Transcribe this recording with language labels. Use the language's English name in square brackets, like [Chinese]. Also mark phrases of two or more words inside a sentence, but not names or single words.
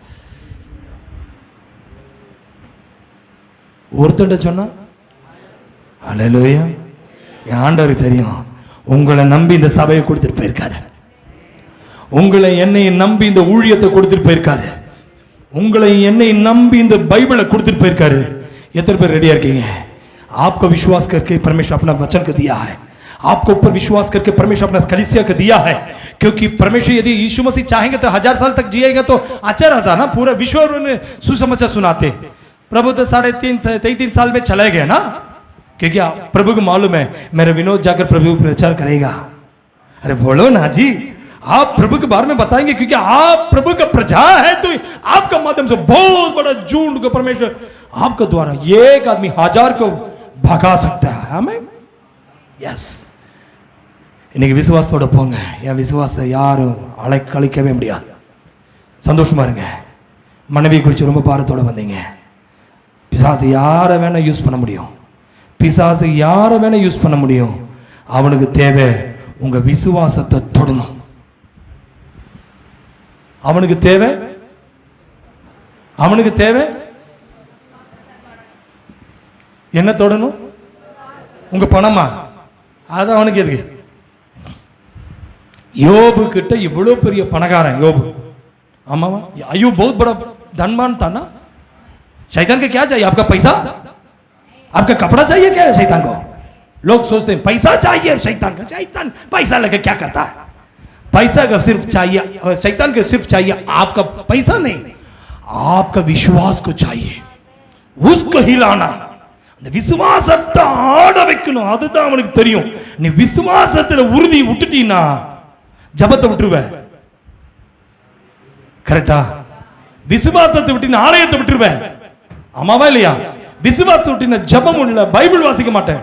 [Tamil] ஒருத்தன்ட்ட சொன்னா ஹல்லேலூயா. என் ஆண்டவருக்கு தெரியும், உங்களை நம்பி இந்த சபையை கொடுத்துட்டு போயிருக்காரு, உங்களை என்னை நம்பி இந்த ஊழியத்தை கொடுத்துட்டு போயிருக்காரு, உங்களை என்னை நம்பி இந்த பைபிளை கொடுத்துட்டு போயிருக்காரு. எத்தனை பேர் ரெடியா இருக்கீங்க? [Hindi] आपको विश्वास करके परमेश्वर अपना वचन को दिया है, आपको ऊपर विश्वास करके परमेश्वर अपना कलीसिया को दिया है, क्योंकि परमेश्वर यदि यीशु मसीह चाहेंगे तो 1000 साल तक जिएगा तो अच्छा रहता ना, पूरा विश्व में सुसमाचार सुनाते. प्रभु तो 3.5 साल में चले गए ना, क्योंकि प्रभु को मालूम है मेरा विनोद जाकर प्रभु प्रचार करेगा. अरे बोलो ना जी, आप प्रभु के बारे में बताएंगे, क्योंकि आप प्रभु का प्रजा है, तो आपका माध्यम से बहुत बड़ा झुंड को परमेश्वर आपके द्वारा एक आदमी 1000 को भगा सकता है. हमें यस, [Tamil] இன்னைக்கு விசுவாசத்தோட போங்க. என் விசுவாசத்தை யாரும் அழிக்கவே முடியாது. சந்தோஷமா இருங்க. மனைவி குறித்து ரொம்ப பாரத்தோட வந்தீங்க. பிசாசு யாரை வேணா யூஸ் பண்ண முடியும், பிசாசு யாரை வேணா யூஸ் பண்ண முடியும். அவனுக்கு தேவை உங்க விசுவாசத்தை தொடணும். அவனுக்கு தேவை என்ன தொடணும்? உங்க பணமா? அது அவனுக்கு எதுக்கு? யோபு கிட்ட இவ்வளவு பெரிய பணக்காரன் யோபு, ஆமாவா? [Hindi] अय्यूब बहुत बड़ा धनवान था ना. शैतान को क्या चाहिए? आपका पैसा, आपका कपड़ा चाहिए क्या है शैतान को? लोग सोचते हैं पैसा चाहिए शैतान का. शैतान पैसा लेके क्या करता है? पैसा का सिर्फ चाहिए, शैतान को सिर्फ चाहिए आपका पैसा नहीं, आपका विश्वास को चाहिए. उसको हिलाना, [Tamil] அந்த விசுவாசத்தை ஆட வைக்கணும். அதுதான் அவனுக்கு தெரியும். நீ விசுவாசத்துல உறுதி விட்டுட்டீன்னா ஜபத்தை விட்டுருவ. கரெக்டா? விசுவாசத்தை விட்டு ஆலயத்தை விட்டுருவேன். ஆமாவா இல்லையா? விசுவாசத்தை விட்டு ஜபம் இல்ல, பைபிள் வாசிக்க மாட்டேன்.